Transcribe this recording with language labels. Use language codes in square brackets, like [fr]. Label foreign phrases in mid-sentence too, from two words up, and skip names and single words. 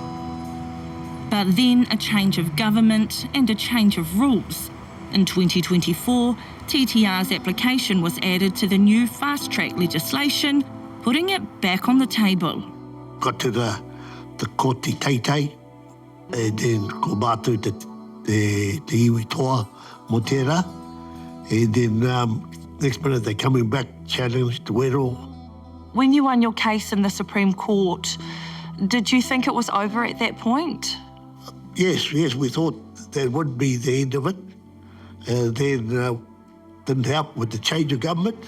[en] But then a change of government and a change of rules. In 2024, TTR's application was added to the new fast-track legislation, putting it back on the table. Got to the [mi] koti teitei, [en] and then [mi] ko mātou te iwi toa mo tērā. [en] And then next minute they're coming back, challenged to wero. When you won your case in the Supreme Court, did you think it was over at that point? Yes, we thought that would be the end of it. And then didn't help with the change of government.